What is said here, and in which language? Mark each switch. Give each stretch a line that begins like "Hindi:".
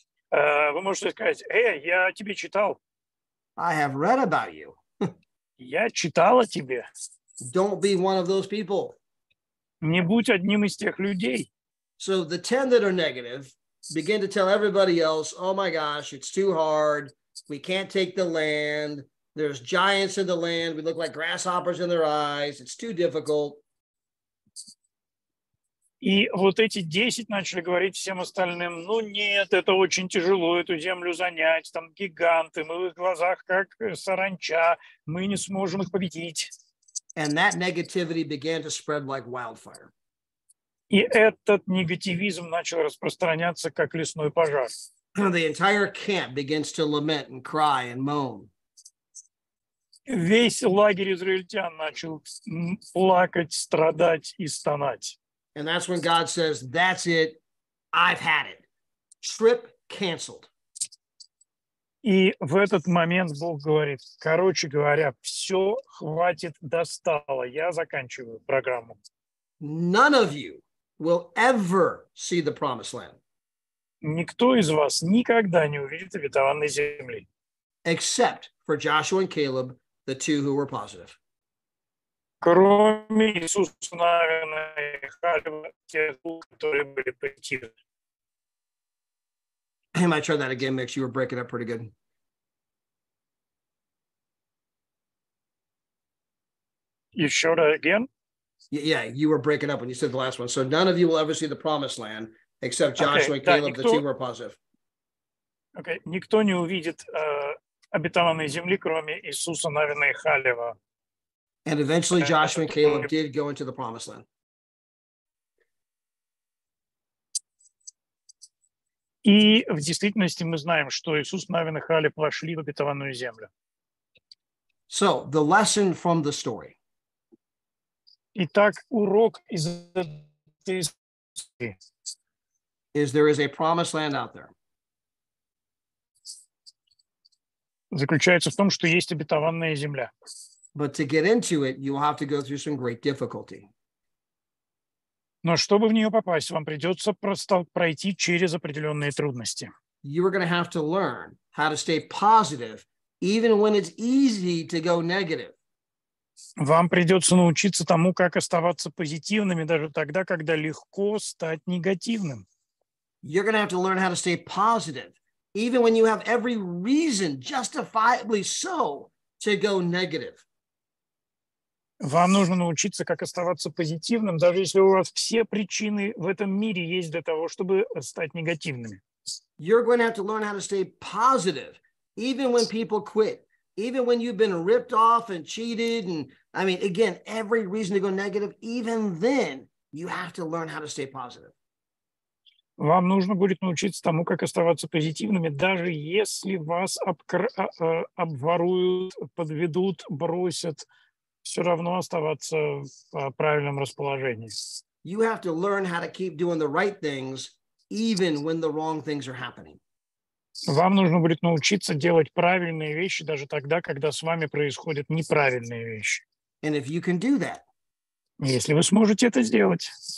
Russian: вы можете сказать, я тебе читал.
English: I have read about you.
Russian: Я читал о тебе.
English: Don't be one of those people.
Russian: Не будь одним из тех людей.
English: So the 10 that are negative begin to tell everybody else, oh my gosh, it's too hard. We can't take the land. There's giants in the land. We look like grasshoppers in their eyes. It's too difficult.
Russian: И вот эти 10 начали говорить всем остальным, ну нет, это очень тяжело, эту землю занять, там гиганты, мы в их глазах как саранча, мы не сможем их победить.
English: And that negativity began to spread like wildfire.
Russian: И этот негативизм начал распространяться, как лесной пожар.
English: The entire camp begins to lament and cry and moan.
Russian: Весь лагерь израильтян начал плакать, страдать и стонать.
English: And that's when God says, that's it, I've had it. Trip canceled.
Russian: И в этот момент Бог говорит, короче говоря, все, хватит, достало, я заканчиваю программу.
English: None of you will ever see the promised land.
Russian: Никто из вас никогда не увидит обетованной земли.
English: Except for Joshua and Caleb, the two who were positive.
Russian: Кроме Иисуса Навина и Халева, те, которые были позитивны.
English: I might try that again, Mix. You were breaking up pretty good. You showed it again? Yeah, you were breaking up when you said the last one. So none of you will ever see the promised land, except Joshua and Caleb, the two who were positive. Okay.
Russian: Никто не увидит обетованной земли, кроме Иисуса Навина и Халева.
English: And eventually Joshua and Caleb did go into the promised land.
Russian: И в действительности мы знаем, что Иисус Навин и Халев вошли в обетованную землю.
English: So the lesson from the story.
Russian: Итак, урок из этой истории
English: Is there is a promised land out there.
Russian: Заключается в том, что есть обетованная земля.
English: But to get into it, you will have to go through some great difficulty.
Russian: Но чтобы в нее попасть, вам придется пройти через определенные трудности.
English: You are going to have to learn how to stay positive, even when it's easy to go negative.
Russian: Вам придется научиться тому, как оставаться позитивными даже тогда, когда легко стать негативным.
English: You're going to have to learn how to stay positive, even when you have every reason, justifiably so, to go negative.
Russian: Вам нужно научиться, как оставаться позитивным, даже если у вас все причины в этом мире есть для того, чтобы стать негативными.
English: You're going to have to learn how to stay positive, even when people quit, even when you've been ripped off and cheated. And I mean, again, every reason to go negative, even then, you have to learn how to stay positive.
Russian: Вам нужно будет научиться тому, как оставаться позитивными, даже если вас обворуют, подведут, бросят, все равно оставаться в правильном расположении.
English: You have to learn how to keep doing the right things, even when the wrong things are happening.
Russian: Вам нужно будет научиться делать правильные вещи даже тогда, когда с вами происходят неправильные вещи.
English: And if you can do that,
Russian: Если вы сможете это сделать,